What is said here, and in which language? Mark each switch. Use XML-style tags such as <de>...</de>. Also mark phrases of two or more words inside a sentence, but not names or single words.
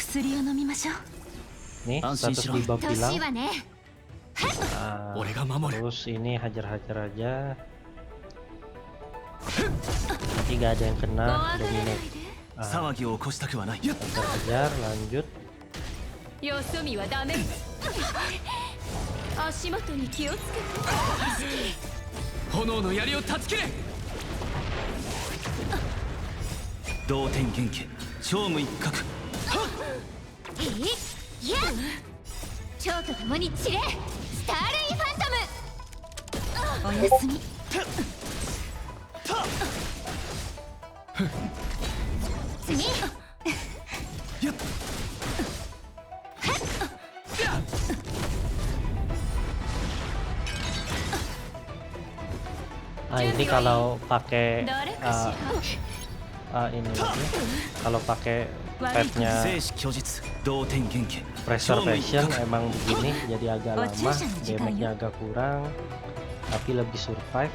<id>Nih status debuff hilang. Terus ini hajar-hajar aja, nanti gak ada yang kena dominate. Hajar-hajar, lanjut.</id> <ja>よそ見はダメ。足元に気をつけて。炎の槍を断ち切れ。同点元気、超無一角。いや、蝶と共に散れ。スターレインファントム。おやすみ。次。</ja> <id>Ini kalau pakai ini lagi, kalau pakai petnya preservation emang begini, jadi agak lama, damage-nya agak kurang, tapi lebih survive.</id>